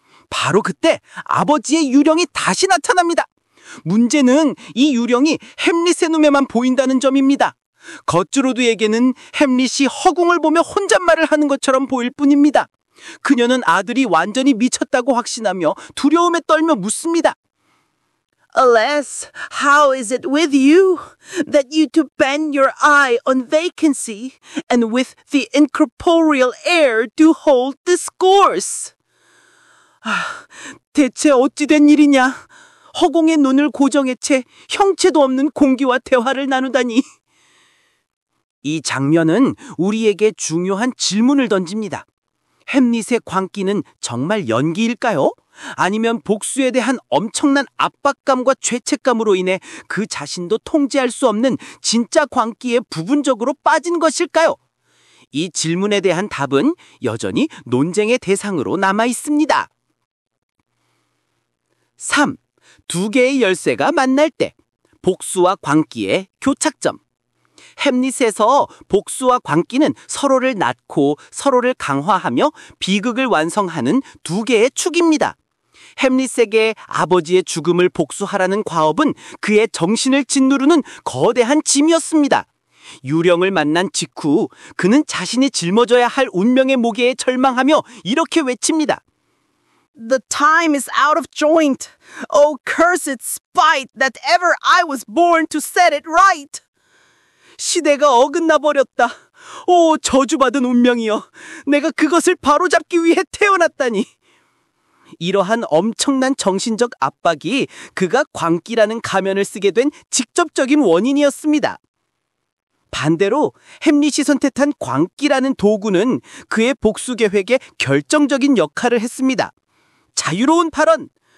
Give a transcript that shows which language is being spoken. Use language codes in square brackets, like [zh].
[ko] 바로 그때 아버지의 유령이 다시 나타납니다. 문제는 이 유령이 햄릿의 눈에만 보인다는 점입니다. 거트루드에게는 햄릿이 허공을 보며 혼잣말을 하는 것처럼 보일 뿐입니다. 그녀는 아들이 완전히 미쳤다고 확신하며 두려움에 떨며 묻습니다. [en] Alas, how is it with you, that you to bend your eye on vacancy, and with the incorporeal air do hold discourse? [ko] 대체 어찌 된 일이냐? 허공의 눈을 고정해 채 형체도 없는 공기와 대화를 나누다니. 이 장면은 우리에게 중요한 질문을 던집니다. 햄릿의 광기는 정말 연기일까요? 아니면 복수에 대한 엄청난 압박감과 죄책감으로 인해 그 자신도 통제할 수 없는 진짜 광기에 부분적으로 빠진 것일까요? 이 질문에 대한 답은 여전히 논쟁의 대상으로 남아 있습니다. 3. 두 개의 열쇠가 만날 때. 복수와 광기의 교착점. 햄릿에서 복수와 광기는 서로를 낳고 서로를 강화하며 비극을 완성하는 두 개의 축입니다. 햄릿에게 아버지의 죽음을 복수하라는 과업은 그의 정신을 짓누르는 거대한 짐이었습니다. 유령을 만난 직후 그는 자신이 짊어져야 할 운명의 무게에 절망하며 이렇게 외칩니다. [en] The time is out of joint. Oh, cursed spite that ever I was born to set it right. [ko] 시대가 어긋나 버렸다. 오, 저주받은 운명이여. 내가 그것을 바로잡기 위해 태어났다니. 이러한 엄청난 정신적 압박이 그가 광기라는 가면을 쓰게 된 직접적인 원인이었습니다. 반대로 햄릿이 선택한 광기라는 도구는 그의 복수 계획에 결정적인 역할을 했습니다. 자유로운 발언.